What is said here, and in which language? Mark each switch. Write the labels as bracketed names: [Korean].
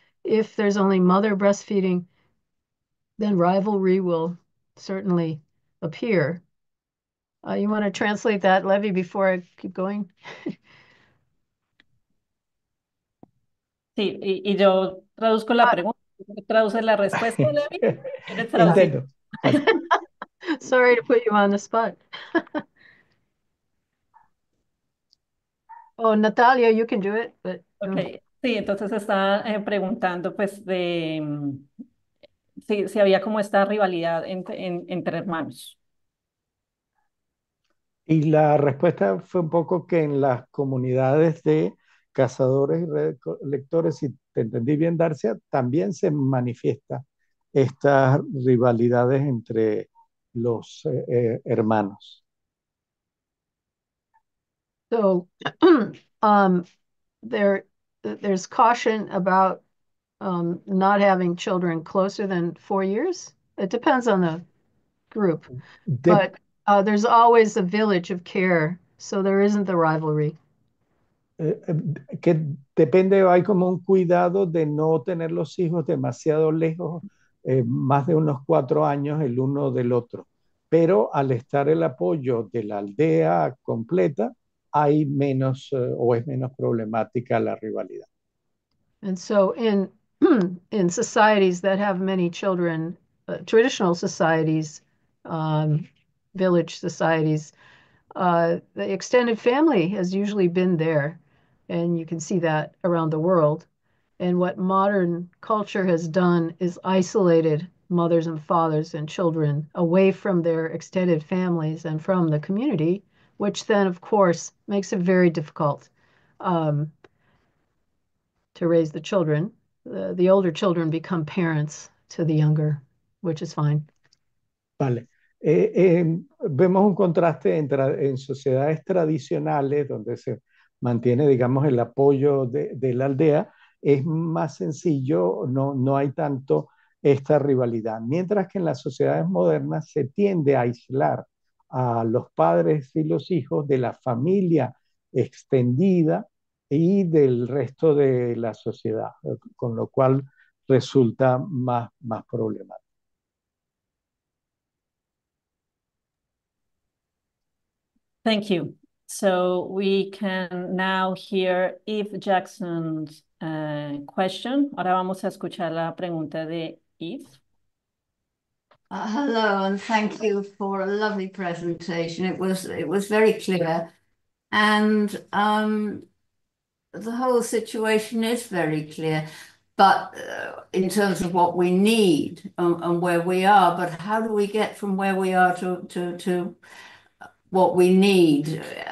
[English] If there's only mother breastfeeding, then rivalry will certainly appear. You want to translate that, Levy, before I keep going? [Spanish] Sí, y yo traduzco la pregunta, traduce la respuesta, Levi. ¿Quieres traducir? Intento. [English] Sorry to put you on the spot. Oh, Natalia, you can do it, but [Spanish] Ok, sí, entonces estaba preguntando pues de si había como esta rivalidad entre hermanos. Y la respuesta fue un poco que en las comunidades de cazadores y recolectores, si te entendí bien, Darcia, también se manifiesta estas rivalidades entre los hermanos. [English] so there's caution about not having children closer than 4 years. It depends on the group, but there's always a village of care, so there isn't the rivalry. [Spanish] Que depende, hay como un cuidado de no tener los hijos demasiado lejos, más de unos 4 años el uno del otro. Pero al estar el apoyo de la aldea completa, hay menos o es menos problemática la rivalidad. [English] And so in societies that have many children, traditional societies, village societies, the extended family has usually been there, and you can see that around the world. And what modern culture has done is isolated mothers and fathers and children away from their extended families and from the community, which then, of course, makes it very difficult to raise the children. The older children become parents to the younger, which is fine. [Spanish] Vale. Vemos un contraste en sociedades tradicionales donde se mantiene, digamos, el apoyo de la aldea, es más sencillo, no hay tanto esta rivalidad. Mientras que en las sociedades modernas se tiende a aislar a los padres y los hijos de la familia extendida y del resto de la sociedad, con lo cual resulta más problemático. [English] Thank you. So we can now hear Eve Jackson's question. [Spanish] Ahora vamos a escuchar la pregunta de Eve. [English] Hello, and thank you for a lovely presentation. It was very clear, and the whole situation is very clear. But in terms of what we need and where we are, but how do we get from where we are to what we need?